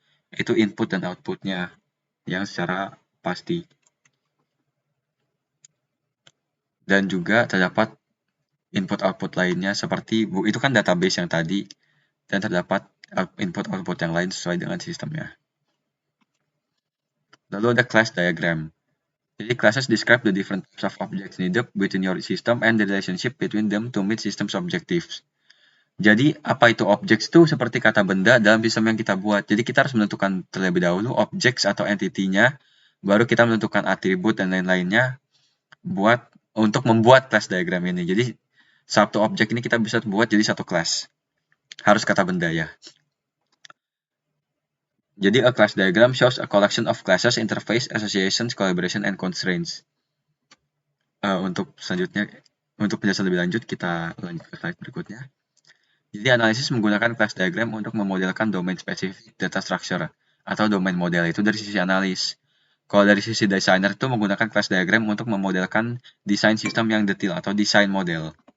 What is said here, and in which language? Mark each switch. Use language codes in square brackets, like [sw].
[id] Itu input dan outputnya yang secara pasti. Dan juga terdapat input-output lainnya seperti, itu kan database yang tadi, dan terdapat input-output yang lain sesuai dengan sistemnya. Lalu ada class diagram. [en] Jadi classes describe the different types of objects needed within your system and the relationship between them to meet system's objectives. [id] Jadi apa itu objects itu seperti kata benda dalam sistem yang kita buat. Jadi kita harus menentukan terlebih dahulu objects atau entity-nya, baru kita menentukan atribut dan lain-lainnya untuk membuat class diagram ini. Jadi satu objek ini kita bisa buat jadi satu class. Harus kata benda ya. [en] Jadi a class diagram shows a collection of classes, interface, associations, collaboration, and constraints. [id] Untuk selanjutnya, untuk penjelasan lebih lanjut, kita lanjut ke slide berikutnya. Jadi analisis menggunakan class diagram untuk memodelkan domain specific data structure atau domain model itu dari sisi analis. Kalau dari sisi designer itu menggunakan class diagram untuk memodelkan desain sistem yang detail atau design model.